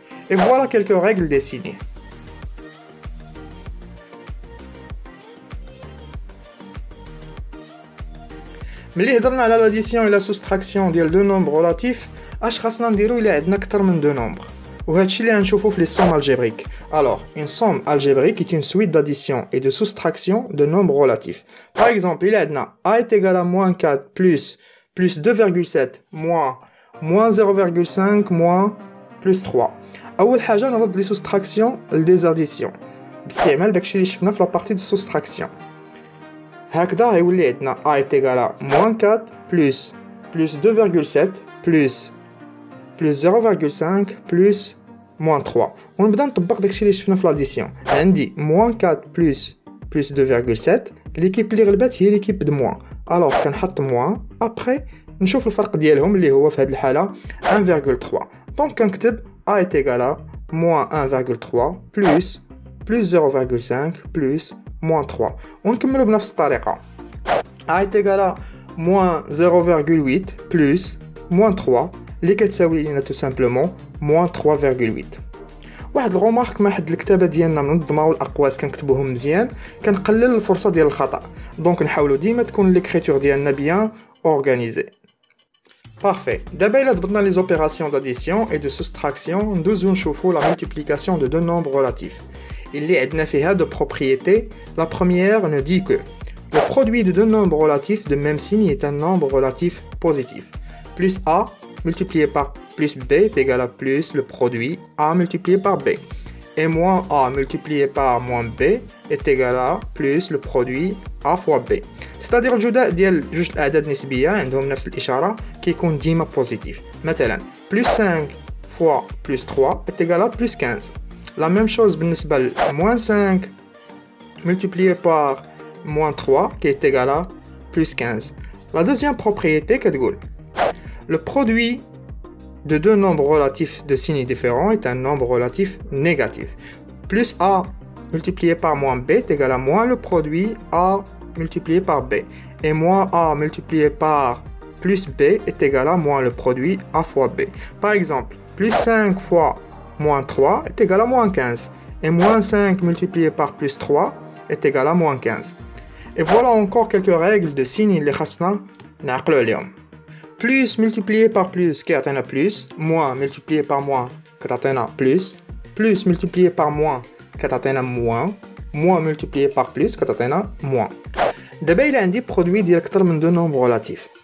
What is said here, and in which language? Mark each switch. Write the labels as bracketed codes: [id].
[fr] اي فوالا كيلكو ريغل ديسيني. [ar] ملي هضرنا على لاديسيون الى سوستراكسيون ديال دو نومبر ريلاتيف، اش خاصنا نديرو الا عندنا اكثر من دو نومبر؟ وهادشي اللي غنشوفو في لي سوم الجبريك. [fr] Alors, une somme algébrique est une suite d'addition et de soustraction de nombres relatifs. Par exemple, il y a a est égal à moins 4 plus 2,7 moins 0,5 moins plus 3. [ar] أول حاجة نرد لي soustraction لدي additions باستعمال داكشي اللي شفنا في لابارتي دو soustraction. هكذا غيولي عندنا [fr] a est égal à moins 4 plus 2,7 plus 0,5 plus moins 3. [ar] ونبدا نطبق داكشي اللي شفنا في لاديسيون. عندي [fr] moins 4 plus 2,7، [ar] ليكيب اللي غلبات هي ليكيب د موان، الوغ كنحط موان. ابري نشوف الفرق ديالهم اللي هو في هذه الحاله 1,3. دونك كنكتب [fr] a est égal à moins 1,3 plus 0,5 plus moins 3. [ar] ونكملوا بنفس الطريقه. [fr] a est égal à moins 0,8 plus moins 3 [ar] اللي كتساوي لنا [fr] تو سامبلومون moins 3,8. [ar] واحد الغومارك ما حد الكتابه ديالنا منظمه والاقواس كنكتبوهم مزيان كنقلل الفرصه ديال الخطا، دونك نحاولوا ديما تكون ليكريتور ديالنا [fr] بيان اورغانيزي. بارفي. [ar] دابا الا ضبطنا [fr] لي زوبيراسيون d'addition et de soustraction [ar] ندوزو نشوفوا [fr] la multiplication de deux nombres relatifs. il y a deux propriétés. La première ne dit que le produit de deux nombres relatifs de même signe est un nombre relatif positif. Plus A multiplié par plus B est égal à plus le produit A multiplié par B. Et moins A multiplié par moins B est égal à plus le produit A fois B. C'est-à-dire [ar] الجداء ديال جوج الأعداد نسبية عندهم نفس الإشارة كيكون ديما بوزيتيف. [fr] مثلا plus 5 fois plus 3 est égal à plus 15. La même chose [ar] بالنسبة ل [fr] moins 5 multiplié par moins 3 qui est égal à plus 15. La deuxième propriété [ar] كتقول [fr] le produit de deux nombres relatifs de signes différents est un nombre relatif négatif. Plus A multiplié par moins B est égal à moins le produit A multiplié par B. Et moins A multiplié par plus B est égal à moins le produit A fois B. Par exemple, plus 5 fois moins 3 est égal à moins 15. Et moins 5 multiplié par plus 3 est égal à moins 15. Et voilà encore quelques règles de signes [ar] اللي خاصنا نعقلوا عليهم. [fr] Plus multiplié par plus qui atteint plus, moins multiplié par moins qui atteint plus, plus multiplié par moins qui atteint moins, moins multiplié par plus qui atteint moins. [ar] دابا il عندي produit ديال اكثر من [fr] deux nombres relatifs.